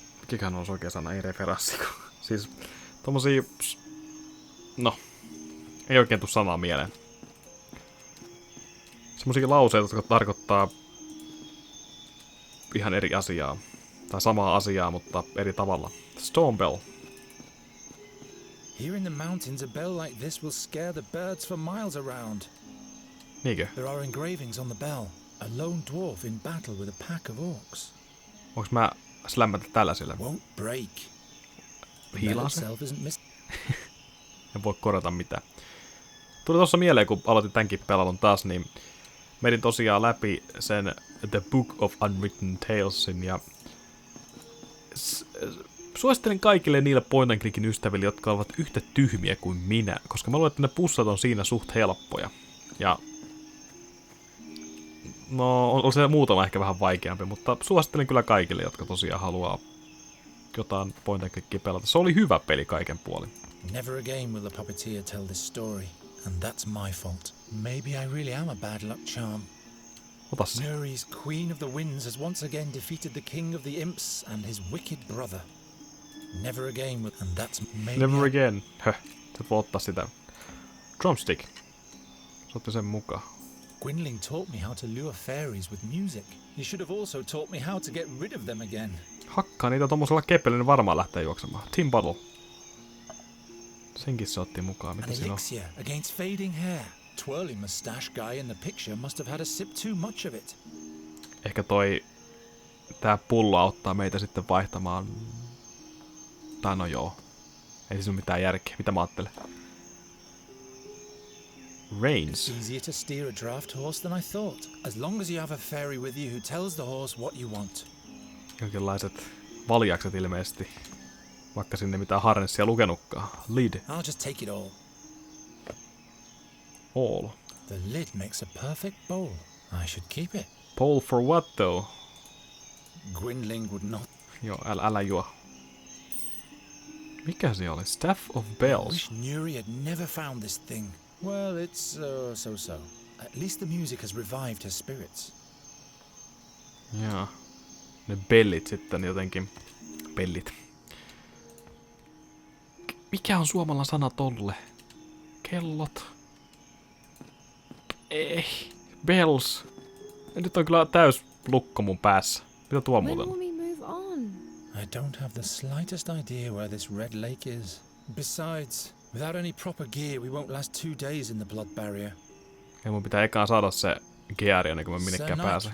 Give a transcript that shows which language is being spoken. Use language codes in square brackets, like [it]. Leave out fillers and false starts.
[fi] Mikähän on oikea sana, ei referanssi. Siis tommosia... No. Ei oikein tuu sanaa mieleen. Semmosia lauseita, jotka tarkoittaa ihan eri asiaa. Tai samaa asiaa, mutta eri tavalla. [en] Storm bell. Here in the mountains, a bell like this will scare the birds for miles around. [fi] Niinkö? [en] There are engravings on the bell. A lone dwarf in battle with a pack of orcs. [fi] Onks mä slämmätä tällaisilla. [en] Won't break. [fi] Hiilaa se. [en] Itself isn't [fi] En voi korjata mitään. Tuli tuossa mieleen, kun aloitin tämänkin pelailun taas, niin menin tosiaan läpi sen The Book of Unwritten Talesin, ja suosittelen kaikille niille point and clickin ystäville, jotka ovat yhtä tyhmiä kuin minä, koska mä luulen, että ne pussat on siinä suht helppoja. Ja no, on se muutama ehkä vähän vaikeampi, mutta suosittelen kyllä kaikille, jotka tosiaan haluaa jotain point and clickia pelata. Se oli hyvä peli kaiken puolin. [en] Never again will the puppeteer tell this story, and that's my fault. Maybe I really am a bad luck charm. [fi] Ota se. [en] Nuri's Queen of the Winds has once again defeated the King of the Imps and his wicked brother. Never again will, and that's maybe Never again. [fi] Höh, sä voi ottaa sitä. Drumstick. Sä otti sen mukaan. [en] Gwynling taught me how to lure fairies with music. He should have also taught me how to get rid of them again. [fi] Hakkaa niitä tommosella kepellä, niin varmaan lähtee juoksemaan. Team Battle. Senkin se otti mukaan. Mitä [en] An [fi] siinä on? [en] elixir against fading hair. Twirly mustache guy in the picture must have had a sip too much of it. [fi] Ehkä tää pullo auttaa meitä sitten vaihtamaan. Tai no joo. Ei siinä ole mitään järkeä. Mitä mä ajattelen? [en] Reigns. It's easier to steer a draft horse than I thought, as long as you have a fairy with you who tells the horse what you want. [fi] Jonkinlaiset valjakset ilmeisesti. Vaikka sinne mitään harnessia lukenutkaan. [en] Lid. I'll just take it all. All. The lid makes a perfect bowl. I should keep it. Bowl for what though? Gwynling would not. [fi] Joo, älä juo. Mikä se oli? [en] Staff of I Bells. wish Nuri had never found this thing. Well, it's so-so. At least the music has revived her spirits. [fi] Joo. Ne bellit sitten jotenkin. Bellit. Mikä on suomalainen sana tolle? Kellot. Ei. Bells. Ja nyt on kyllä täys lukko mun päässä. Mitä tuo [en] When [fi] muuten? [en] will we move on? I don't have the slightest idea where this red lake is. Besides, without any proper gear, we won't last 2 days in the blood barrier. [fi] Ja mun pitää ekaan saada se geari ennen kuin mä minnekään pääsen.